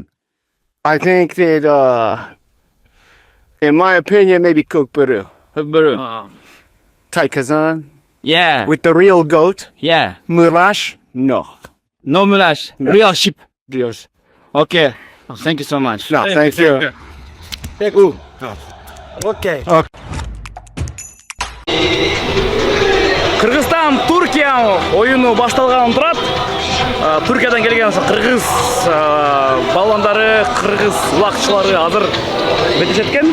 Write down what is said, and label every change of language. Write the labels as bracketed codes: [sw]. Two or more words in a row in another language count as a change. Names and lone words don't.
[en] I think that, in my opinion, maybe Kökbörü. Kökbörü. Taykazan. Yeah. With the real goat. Yeah. Murash? No. No Mulash. Real sheep. Dios. Okay. Thank you so much. No, thank you. Okay. [ky] Кыргызстан, Түркия ойыны башталганын турат. Түркиядан келген ошо кыргыз балбандары, кыргыз улакчылары азыр бетишеткен.